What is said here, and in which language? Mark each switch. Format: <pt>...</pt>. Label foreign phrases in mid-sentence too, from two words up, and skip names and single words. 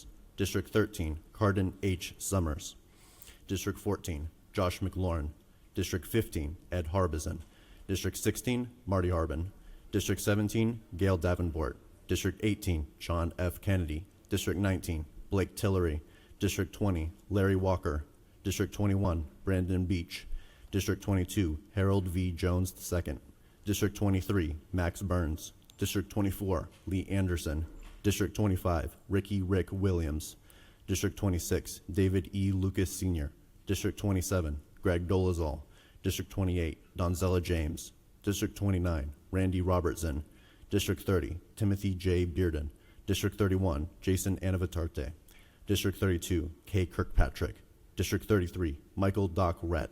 <en>District 13, Cardin H. Summers. District 14, Josh McLaurin. District 15, Ed Harbison. District 16, Marty Harbin. District 17, Gail Davenport. District 18, Sean F. Kennedy. District 19, Blake Tillery. District 20, Larry Walker. District 21, Brandon Beach. District 22, Harold V. Jones II. District 23, Max Burns. District 24, Lee Anderson. District 25, Ricky Rick Williams. District 26, David E. Lucas Sr. District 27, Greg Dolezal. District 28, Donzella James. District 29, Randy Robertson. District 30, Timothy J. Bearden. District 31, Jason Anavitarte. District 32, Kay Kirkpatrick. District 33, Michael Doc Rett.</en>